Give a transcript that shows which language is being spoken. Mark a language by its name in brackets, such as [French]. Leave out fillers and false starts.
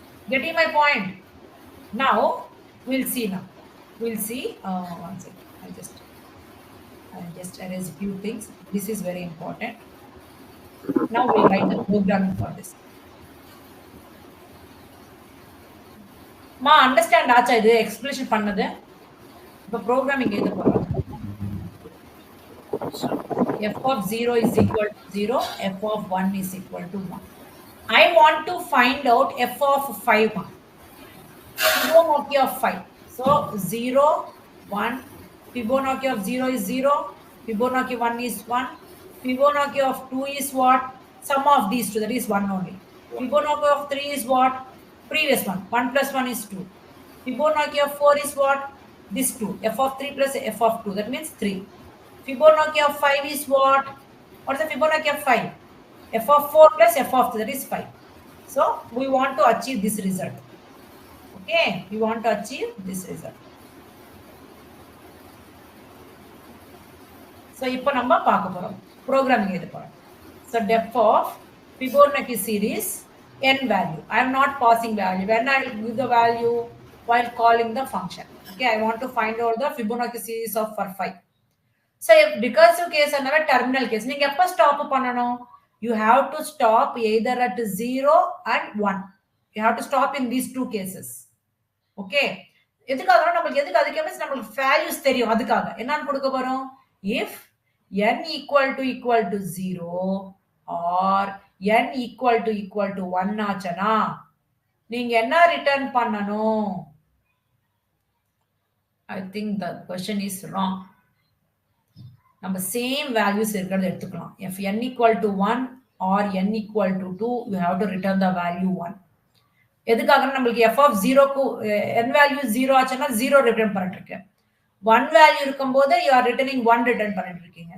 [English] Getting my point? Now we'll see now. We'll see. One second. I'll just erase a few things. This is very important. Now we'll write the program for this. [Tamil] Ma, understand ஆச்சா இது explanation பண்ணது? இப்போ programming எழுத போறோம். [English] F of 0 is equal to 0, f of 1 is equal to 1. I want to find out f of 5. Fibonacci of 5. So 0, 1, Fibonacci of 0 is 0, Fibonacci 1 is 1, Fibonacci of 2 is what? Sum of these two, that is 1 only. Fibonacci of 3 is what? Previous one, 1 plus 1 is 2. Fibonacci of 4 is what? This 2, f of 3 plus f of 2, that means 3. Fibonacci of 5 is what? What is the Fibonacci of 5? F of 4 plus f of 2, that is 5. So we want to achieve this result. Okay, we want to achieve this result. [Tamil] So இப்போ நம்ம பார்க்க போறோம் programming எழுத போறோம். [English] So depth of Fibonacci series n value. I am not passing value. When I give the value while calling the function. Okay, I want to find out the Fibonacci series of for 5. So if recursive case another terminal case, [Tamil] நீங்க எப்ப stop பண்ணணும்? [English] You have to stop either at 0 and 1. You have to stop in these two cases. Okay. [Tamil] எதுக்காக நமக்கு எதுக்கு அதுக்கு means நமக்கு values தெரியும் அதுக்காக என்னன்னு கொடுக்க போறோம்? [English] If n equal to 0 or n equal to 1 [Tamil] ஆச்சனா நீங்க என்ன ரிட்டர்ன் பண்ணணும்? [English] I think the question is wrong. [Tamil] நம்ம சேம் வேல்யூஸ் இருக்கிறத எடுத்துக்கலாம். [English] If n equal to 1 or n equal to 2, you have to return the value 1. [Tamil] எதுக்காக நம்மளுக்கு f of 0 க்கு n value 0 ஆச்சுன்னா 0 ரிட்டர்ன் பண்ணிட்டு இருக்கேன். 1 வேல்யூ இருக்கும்போது [English] you are returning 1 [Tamil] ரிட்டர்ன் பண்ணிட்டு இருக்கீங்க.